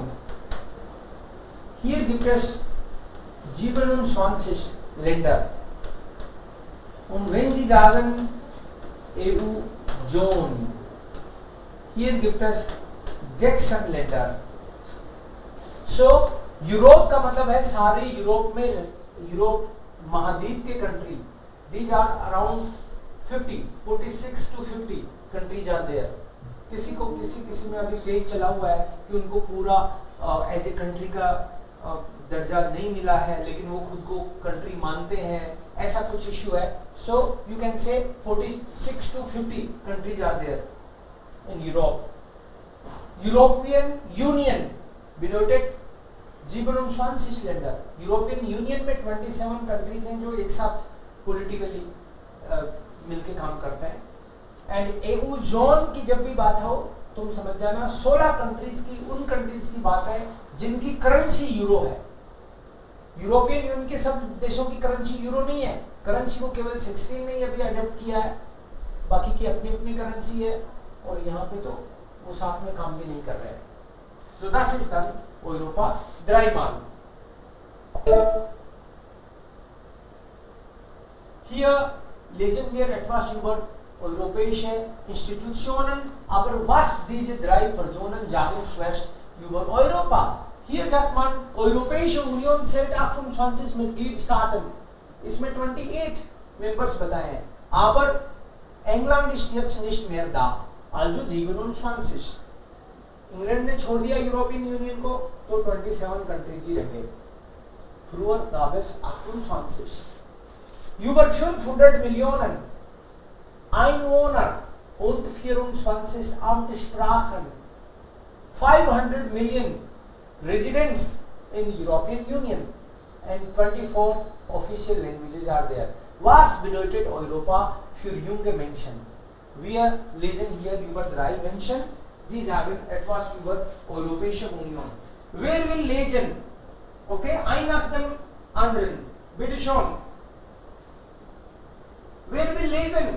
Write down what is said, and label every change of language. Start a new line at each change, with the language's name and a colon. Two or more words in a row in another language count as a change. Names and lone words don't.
German: Hier gibt es 27 Länder. Und wenn Sie sagen EU-Zone, hier gibt es 16 Länder. So,
Hindi: यूरोप का मतलब है सारे यूरोप में, यूरोप महाद्वीप के कंट्री.
English: These are around 46 to 50 countries are there.
Hindi: किसी में अभी पेज चला हुआ है कि उनको पूरा
English: as a country
Hindi: का दर्जा नहीं मिला है, लेकिन वो खुद को कंट्री मानते हैं, ऐसा कुछ इश्यू है.
English: so you can say 46 to 50 countries are there in Europe.
German: European Union bedeutet 27 Länder,
Hindi: यूरोपियन यूनियन में 27 कंट्रीज हैं जो एक साथ पॉलिटिकली मिलके काम करते हैं। एंड EU जोन की जब भी बात हो तुम समझ जाना 16 कंट्रीज की, उन कंट्रीज की बात है जिनकी करेंसी यूरो है। यूरोपियन यूनियन के सब देशों की करेंसी यूरो नहीं है, करेंसी को केवल 16 ने अभी अडॉप्ट किया है, बाकी की अपनी अपनी करेंसी है और यहाँ पे तो वो साथ में काम भी नहीं कर रहे हैं।
German: So das ist dann Europa dreimal. Hier lesen wir etwas über europäische Institutionen, aber was diese drei Personen sagen zuerst über Europa. Hier sagt man, Europäische Union zählt 28 Mitgliedstaaten,
Hindi: इसमें 28 Members बताए हैं,
German: aber England ist jetzt nicht mehr da, also 27.
Hindi: इंग्लैंड ने छोड़ दिया यूरोपियन यूनियन को तो 27 कंट्रीज ही रह गए।
German: Früher gab es 28. Über 500 Millionen Einwohner und 24 Amtssprachen.
English: 500 million residents in European Union and 24 official languages are there.
German: Was bedeutet Europa für junge Menschen? Wir lesen hier über drei Menschen. Sie sagen etwas über Europäische Union. Wer will lesen? Okay, ein nach dem anderen. Bitte schon. Wer will lesen?